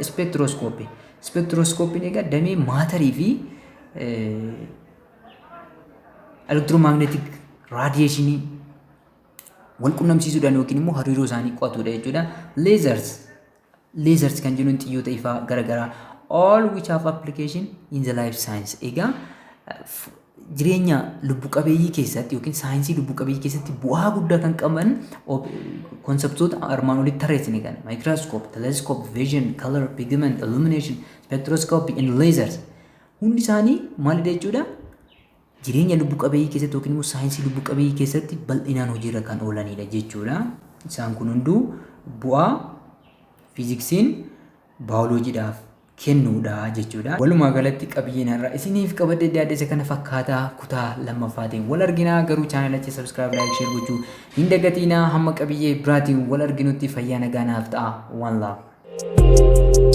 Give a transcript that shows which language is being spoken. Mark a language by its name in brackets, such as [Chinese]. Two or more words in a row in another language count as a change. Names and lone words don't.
[Oromo] Spectroscopy egaa damee maatarii fi [English] electromagnetic radiation [Oromo] wal qunnamsiisuudhaan yookiin immoo hariiroo isaanii qo'atudha jechuudha. [English] Lasers [Oromo] kan jennuun xiyyoota ifaa garaagaraa [English] all which have application in the life science. [Oromo] Egaa jireenya lubbu qabeeyyii keessatti yookiin saayinsii lubbu qabeeyyii keessatti bu'aa guddaa kan qaban konseptoota armaan olitti tarreessine kan [English] microscope, telescope, vision, color, pigment, illumination, spectroscopy and lasers [Oromo] hundi isaanii maalidha jechuudha? Jireenya lubbu qabeeyyii keessatti yookiin immoo saayinsii lubbu qabeeyyii keessatti bal'inaan hojiirra kan oolanidha jechuudha. Isaan kun hunduu bu'aa fiiziksiin baayoloojiidhaaf kennuudha jechuudha. Walumaa galatti qabiyyeen irraa isiniif qabadee dhiyaate kana fakkaataa kutaa lammaffaatiin wal arginaa. Garuu chaanalicha [English] subscribe, like, share [Oromo] gochuu hin dagatinaa. Hamma qabiyyee biraatiin wal arginutti fayyaa nagaa naaf ta'a. [English] One love.